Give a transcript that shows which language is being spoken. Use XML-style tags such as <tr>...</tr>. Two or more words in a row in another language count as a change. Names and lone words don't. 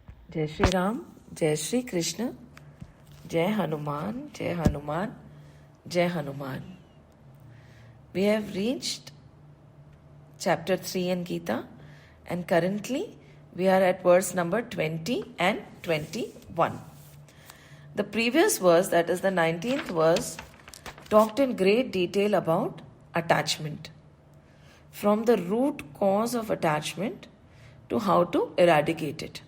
<hi>जय श्री राम, जय श्री कृष्ण, जय हनुमान, जय हनुमान, जय हनुमान.</hi> <en>We have reached chapter 3 in Gita, and currently we are at verse number 20 and 21. The previous verse, that is the 19th verse, talked in great detail about attachment, from the root cause of attachment to how to eradicate it.</en>